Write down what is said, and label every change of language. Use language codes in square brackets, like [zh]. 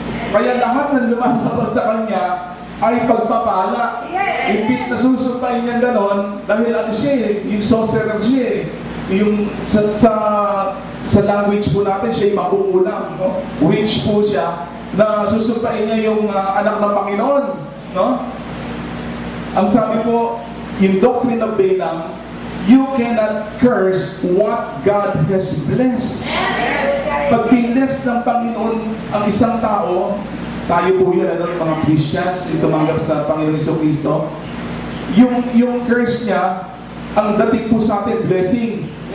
[tl] Kaya lahat ng lumalabas sa kanya ay pagpapala. Imbis na susumpain niya ganon, dahil ano siya yung sorcerer siya yung sa language po natin, siya yung makukulang, no? Witch po siya, na susumpain niya yung anak ng Panginoon, no? Ang sabi po, yung [en] doctrine of Balaam, you cannot curse what God has blessed. [tl] Pag binless ng Panginoon ang isang tao, tayo po yun, ano, yung mga Christians, yung tumanggap sa Panginoon Jesucristo, yung curse niya, ang dating po sa atin, blessing.